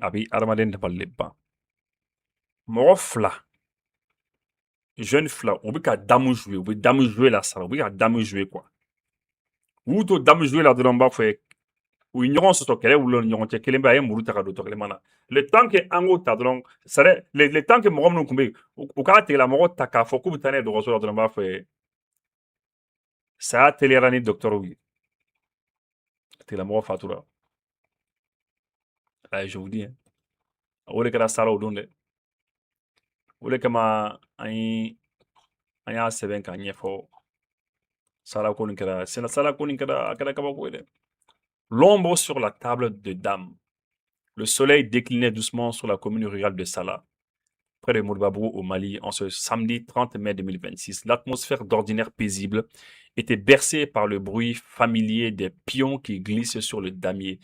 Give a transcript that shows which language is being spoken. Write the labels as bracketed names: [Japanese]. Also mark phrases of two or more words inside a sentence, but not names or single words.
[Bambara] a bɛ adamaden dabali le ban mɔgɔ fila jeune fila u bɛ ka damu jouer u bɛ damu jouer la Sala u bɛ ka damu jouer quoi u y'u to damu jouer la dɔrɔn n b'a fɔ ye u ye ɲɔgɔn sɔsɔ kɛlɛ wulila ni ɲɔgɔn cɛ kelen bɛ a ye muru ta ka don tɔ kelen na [French] le temps que [Bambara] an k'o ta dɔrɔn [French] le temps que [Bambara] mɔgɔ minnu tun bɛ yen u k'a tigilamɔgɔ ta k'a fɔ k'u bɛ taa n'a ye dɔgɔtɔrɔso la dɔrɔn n b'a fɔ ye saya teliyara ni docteur ye tigilamɔgɔ fatura [French] je vous dis [Bambara] o de kɛra Sala o don dɛ Wole kama an y'a sɛbɛn k'a ɲɛfɔ sala ko nin kɛra sala ko nin kɛra a kɛra kabako ye dɛ. [French] L'ombre sur la table de dames. Le soleil déclinait doucement sur la commune rurale de Salah, près de Mourbabrou au Mali, en ce samedi 30 mai 2026. L'atmosphère d'ordinaire paisible était bercée par le bruit familier des pions qui glissent sur le damier.